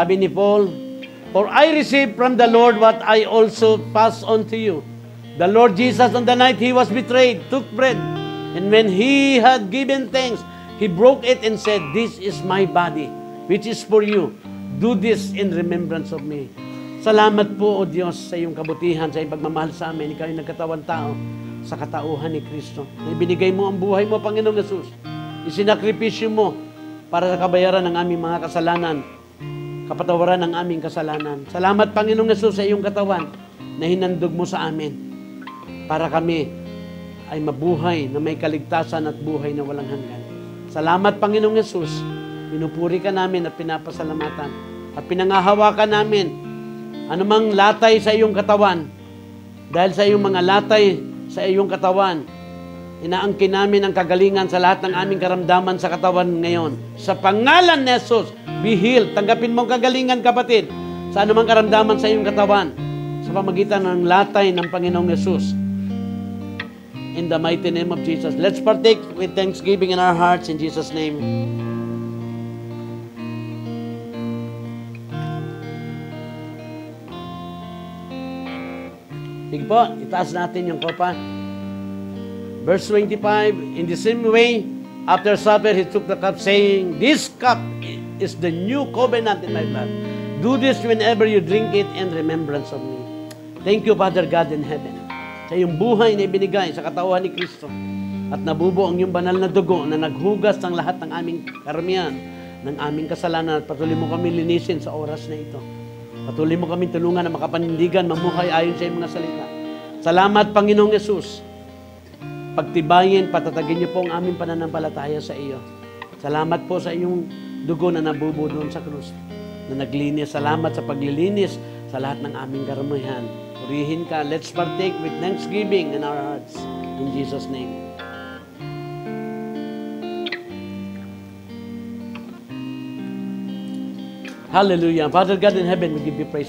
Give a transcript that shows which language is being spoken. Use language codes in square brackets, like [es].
[tl] Sabi ni Paul, [en] "For I received from the Lord what I also passed on to you. The Lord Jesus, on the night He was betrayed, took bread, and when He had given thanks, He broke it and said, 'This is my body, which is for you. Do this in remembrance of me.'" [tl] Salamat po, O Diyos, sa iyong kabutihan, sa iyong pagmamahal sa amin. Ikaw yung nagkatawang tao sa katauhan ni Kristo. Ibinigay mo ang buhay mo, Panginoong Yesus. Isinakripisyo mo para sa kabayaran ng aming mga kasalanan, kapatawaran ng aming kasalanan. Salamat, Panginoong Yesus, sa iyong katawan na hinandog mo sa amin para kami ay mabuhay na may kaligtasan at buhay na walang hanggan. Salamat, Panginoong Yesus. Pinupuri ka namin at pinapasalamatan at pinangahawakan namin anumang latay sa iyong katawan. Dahil sa iyong mga latay sa iyong katawan, inaangkin namin ang kagalingan sa lahat ng aming karamdaman sa katawan ngayon. Sa pangalan ni Jesus, [en] be healed. [tl] Tanggapin mo ang kagalingan, kapatid, sa anumang karamdaman sa iyong katawan sa pamagitan ng latay ng Panginoong Jesus. [en] In the mighty name of Jesus. Let's partake with thanksgiving in our hearts in Jesus' name. [tl] Sige po, itaas natin yung kopa. [en] Verse 25, "In the same way, after supper, He took the cup, saying, 'This cup is the new covenant in my blood. Do this whenever you drink it in remembrance of me.'" Thank you, Father God in heaven, [tl] sa iyong buhay na ibinigay sa katawan ni Kristo at nabubo ang iyong banal na dugo na naghugas ng lahat ng aming karamihan, ng aming kasalanan, at patuloy mo kami linisin sa oras na ito. Patuloy mo kami tulungan na makapanindigan, mamuhay ayon sa iyong mga salita. Salamat, Panginoong Yesus. Pagtibayin, patatagin niyo po ang aming pananampalataya sa iyo. Salamat po sa iyong dugo na nabubo doon sa krus, na naglinis. Salamat sa paglilinis sa lahat ng aming karamihan. Purihin ka. [en] Let's partake with thanksgiving in our hearts. In Jesus' name. Hallelujah. Father God in heaven, we give you praise.